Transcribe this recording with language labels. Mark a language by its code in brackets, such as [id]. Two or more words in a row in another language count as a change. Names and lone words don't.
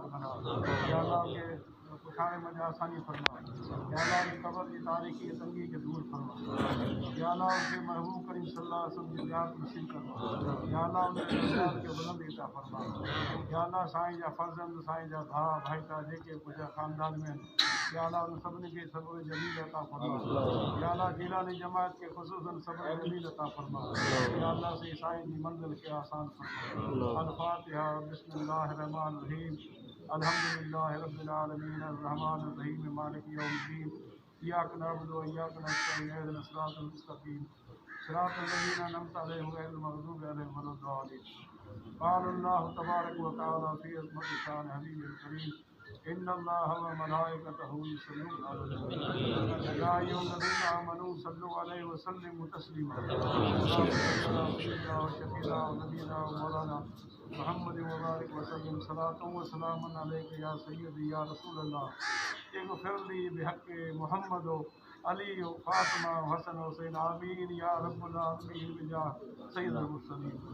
[sd] बना [ar] يا الله [sd] उनखे पुछाणे में आसानी फरमा [ar] يا الله [sd] उनजी क़बर जी तारीख़ी तंगी खे दूर फरमा [ar] يا الله [sd] उनखे महबूब करीम [ar] صلى الله عليه وسلم [sd] जी ज़ियारत नसीब फरमा [ar] يا الله [sd] उनजे औलाद खे बुलंदी अता फरमा [ar] يا الله [sd] साईं जा फर्ज़ंद साईं जा भाउ भाइटा जेके मुंहिंजा ख़ानदान में आहिनि [ar] يا الله [sd] उन सभिनी खे सब्र जमील अता फरमा [ar] يا الله [sd] जीलानी जमात के ख़ुसूसन सब्र जमील अता फरमा [ar] يا الله [sd] से साईं जी मंज़िल खे आसान फरमा अल [ar] الفاتحة بسم الله الرحمن الرحيم الحمد لله رب العالمين الرحمن الرحيم مالك يوم الدين إياك نعبد وإياك نستعين اهدنا الصراط المستقيم صراط الذين أنعمت عليهم غير المغضوب عليهم ولا الضالين قال الله تبارك وتعالى في عظمة شأن حبيبه الكريم إن الله وملائكته يصلون على النبي يا أيها الذين آمنوا صلوا عليه وسلموا تسليما شفيعنا ونبينا ومولانا محمد وبارك وسلم صلاة وسلام عليك يا سيدي يا رسول الله اغفر لي بحق محمد علي وفاطمة وحسن وحسين آمين يا رب العالمين بجاه سيد المرسلين